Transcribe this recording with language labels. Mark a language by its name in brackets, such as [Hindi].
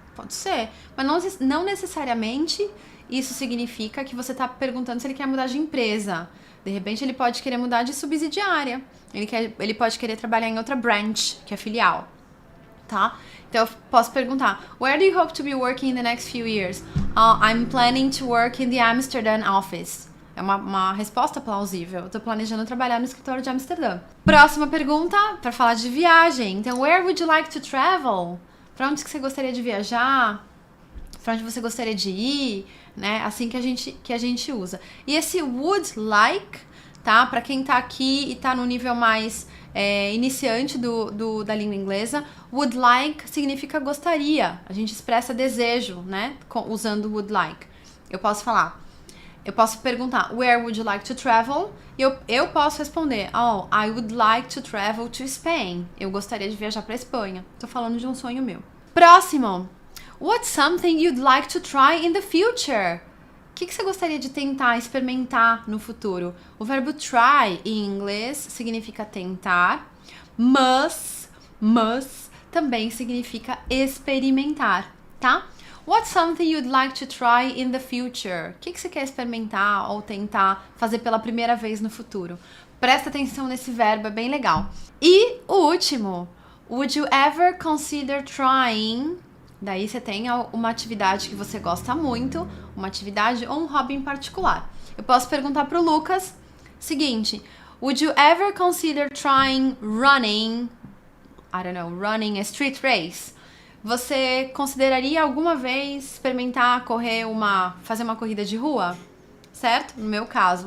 [Portuguese] Pode ser, mas não necessariamente isso significa que você está perguntando se ele quer mudar de empresa. De repente ele pode querer mudar de subsidiária, ele pode querer trabalhar em outra branch, que é filial, tá? Então eu posso perguntar, [English] where do you hope to be working in the next few years? I'm planning to work in the Amsterdam office. [Portuguese] É uma resposta plausível. Eu tô planejando trabalhar no escritório de Amsterdã. Próxima pergunta, para falar de viagem. Então, [English] where would you like to travel? [Portuguese] Para onde que você gostaria de viajar? Para onde você gostaria de ir? Né? Assim que a gente usa. E esse would like, tá? Para quem tá aqui e tá no nível mais iniciante da língua inglesa, would like significa gostaria. A gente expressa desejo, né? Usando would like. Eu posso perguntar, [English] where would you like to travel? [Portuguese] E eu posso responder, [English] I would like to travel to Spain. [Portuguese] Eu gostaria de viajar para Espanha. Tô falando de um sonho meu. Próximo. [English] What's something you'd like to try in the future? [Portuguese] O que você gostaria de tentar, experimentar no futuro? O verbo try em inglês significa tentar. Must também significa experimentar, tá? [English] What's something you'd like to try in the future? [Portuguese] O que você quer experimentar ou tentar fazer pela primeira vez no futuro? Presta atenção nesse verbo, é bem legal. E o último, [English] would you ever consider trying? [Portuguese] Daí você tem uma atividade que você gosta muito, uma atividade ou um hobby em particular. Eu posso perguntar pro Lucas, seguinte, [English] would you ever consider trying running a street race? [Portuguese] Você consideraria alguma vez experimentar fazer uma corrida de rua? Certo? No meu caso.